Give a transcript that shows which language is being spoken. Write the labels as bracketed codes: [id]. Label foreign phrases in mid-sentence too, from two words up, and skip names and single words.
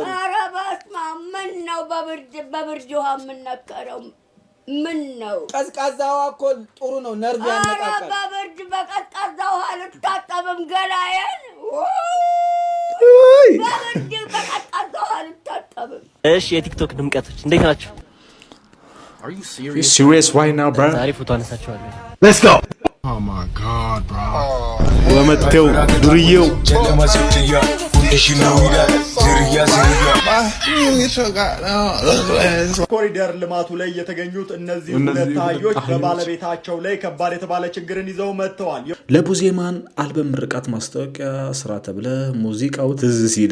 [am] ኧረ በስመ አብ! ምን ነው በብርድ ውሃ የምነከረው? ምን ነው ቀዝቃዛ ውሃ እኮ ጥሩ ነው፣ ነርቭ ያነቃቃል። በብርድ በቀዝቃዛ ውሃ ልታጠብም ገላዬን እሺ የቲክቶክ ድምቀቶች እንዴት ናቸው? [en] Are you serious right now, bro? [am] ዛሬ ፎቶ አነሳቸዋለሁ። [en] Let's go. Oh my god, bro. [am] ወመተው ዱርዬው ኮሪደር ልማቱ ላይ የተገኙት እነዚህ ሁለት አህዮች በባለቤታቸው ላይ ከባድ የተባለ ችግርን ይዘው መጥተዋል። ለቡዜማን አልበም ምርቃት ማስታወቂያ ስራ ተብለ ሙዚቃው ትዝ ሲል